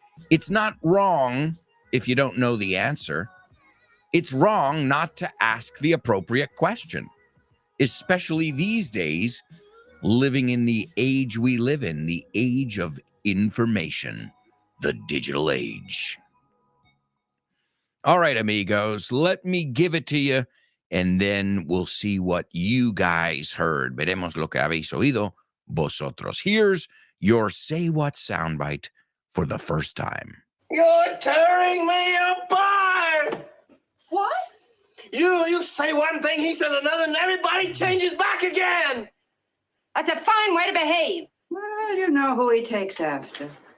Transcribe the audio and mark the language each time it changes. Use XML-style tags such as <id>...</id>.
<en>It's not wrong if you don't know the answer. It's wrong not to ask the appropriate question, especially these days, living in the age we live in, the age of information, the digital age. All right, amigos, let me give it to you, and then we'll see what you guys heard.</en> <es>Veremos lo que habéis oído vosotros.</es> <en>Here's your Say What soundbite for the first time. You're tearing me apart! What? You say one thing, he says another, and everybody changes back again! That's a fine way to behave. Well, you know who he takes after.</en>